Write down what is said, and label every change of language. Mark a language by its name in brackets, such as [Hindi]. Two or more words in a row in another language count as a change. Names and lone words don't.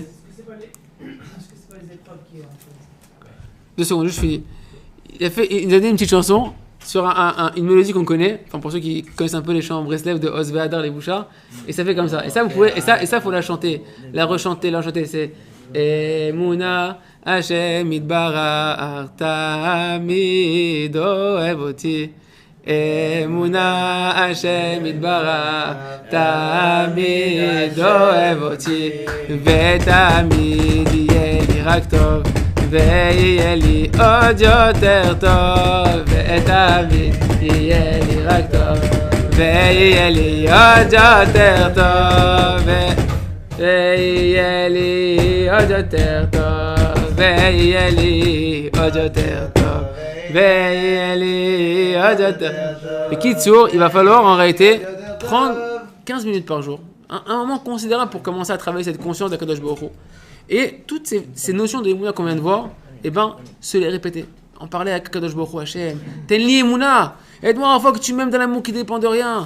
[French] Est-ce que c'est pas les épreuves qui... 2 secondes, juste fini. Il a donné une petite chanson sur une mélodie qu'on connaît, enfin pour ceux qui connaissent un peu les chants en Breslev de Oz Ve'adar les Bouchards, et ça fait comme ça. Et ça vous pouvez, et ça faut la chanter, la rechanter, la chanter. [Hebrew] C'est אמונה, השם יתברך, תמיד אוהב אותי. אמונה, השם יתברך, תמיד אוהב אותי, ותמיד יהיה לי רק טוב, ויהיה לי עוד יותר טוב, ותמיד יהיה לי רק טוב, ויהיה לי עוד יותר טוב, ויהיה לי עוד יותר טוב, ויהיה לי עוד יותר טוב. [French] Bekitsour, il va falloir en réalité prendre 15 minutes par jour, un moment considérable pour commencer à travailler cette conscience d' [Hebrew] הקדוש ברוך הוא. [French] Et toutes ces notions de Emouna qu'on vient de voir, eh ben, se les répéter. En parler à [Hebrew] הקדוש ברוך הוא, השם, תן לי אמונה, [French] aide-moi à fois que tu m'aimes dans l'amour qui dépend de rien.